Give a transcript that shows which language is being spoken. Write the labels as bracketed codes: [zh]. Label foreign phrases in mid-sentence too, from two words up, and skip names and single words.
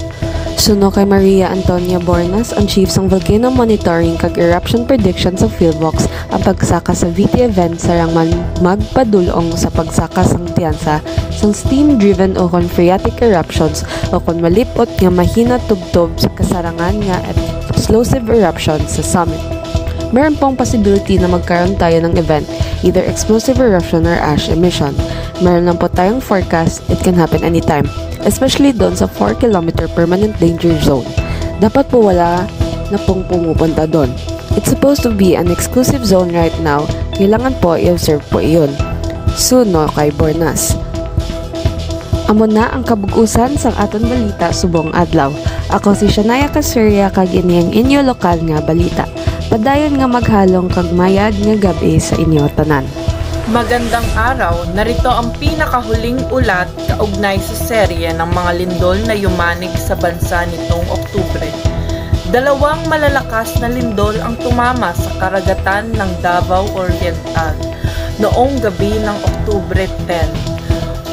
[hil] Suno kay Maria Antonia Bornas, ang chief sang Volcano Monitoring kag Eruption Prediction sa Philbox, ang pagsaka sa VT event sarang magpadulong sa pagsaka sang tiyansa sang steam-driven o kon [en] phreatic eruptions [hil] o kon malipot nga mahina tubtob sa kasarangan nga [en] explosive eruption [hil] sa summit. [tl] Meron pong possibility na magkaroon tayo ng event, [en] either explosive eruption or ash emission. [tl] Meron lang po tayong forecast, [en] it can happen anytime, [tl] especially doon sa [en] 4-kilometer permanent danger zone. [tl] Dapat po wala na pong pumupunta doon. [en] It's supposed to be an exclusive zone right now, [tl] kailangan po i-observe po iyon. [hil] Suno kay Bornas. Amo na ang kabug-usan sang aton balita subong adlaw. Ako si Shania Casuria kag iniyang inyo lokal nga balita. Padayon nga maghalong kag mayad nga gabi sa inyo tanan. [tl] Magandang araw, narito ang pinakahuling ulat kaugnay sa serye ng mga lindol na yumanig sa bansa nitong Oktubre. 2 malalakas na lindol ang tumama sa karagatan ng Davao Oriental noong gabi ng Oktubre 10.